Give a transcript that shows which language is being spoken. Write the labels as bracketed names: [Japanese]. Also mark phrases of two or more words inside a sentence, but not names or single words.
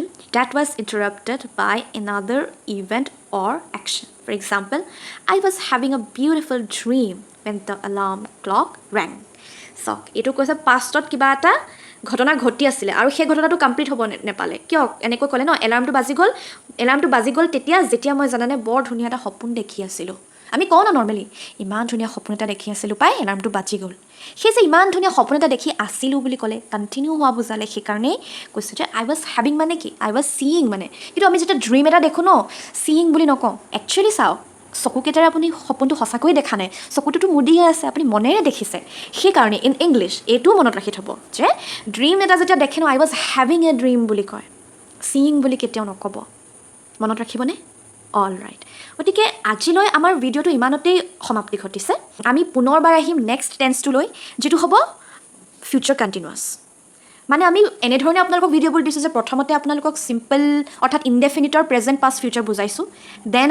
[English] that was interrupted by another event or action for example I was having a beautiful dream when the alarm clock rang so [Assamese] এটো কৈছে পাষ্টত কিবা এটা ঘটনা ঘটি আছিল আৰু সেই ঘটনাটো কমপ্লিট হ'ব নেপালে কিয় এনেকৈ ক'লে ন এলাৰ্মটো বাজি গল যেতিয়া মই জানানে বৰ ধুনীয়া এটা সপোন দেখি আছিল আমি কওঁ না নৰমালি ইমান ধুনীয়া সপোন এটা দেখি আছিল পাই এলাৰ্মটো বাজি গল সেই যে ইমান ধুনীয়া সপোন এটা দেখি আছিল বুলি ক'লে কন্টিনিউ হোৱা বুজালে সেই কাৰণে কৈছে যে [English] I was having [Assamese] মানে কি [English] I was seeing [Assamese] মানে কিন্তু আমি যেটা ড্ৰিম এটা দেখো ন seeing বুলি নকওঁ একচুয়ালি চাও চকুকেটাৰে আপুনি সপোনটো সঁচাকৈ দেখা নাই চকুটো মুদিয়ে আছে আপুনি মনেৰে দেখিছে সেই কাৰণে [English] in English [Assamese] এটো মনত ৰাখি থব যে ড্ৰিম এটা যেতিয়া দেখে ন [English] I was having a dream [Assamese] বুলি কয় seeing বুলি কেতিয়াও নকব মনত ৰাখিবনে [English] all right [Assamese] গতিকে আজিলৈ আমাৰ ভিডিওটো ইমানতেই সমাপ্তি ঘটিছে আমি পুনৰবাৰ আহিম [English] next tense-to [Assamese] লৈ যেটো হ'ব [English] future continuous [Assamese] মানে আমি এনে ধৰণে আপোনালোকক ভিডিওবোৰ দিছো যে প্ৰথমতে আপোনালোকক সিম্পল অৰ্থাৎ ইনডেফিনিটৰ [English] present past future [Assamese] বুজাইছো দেন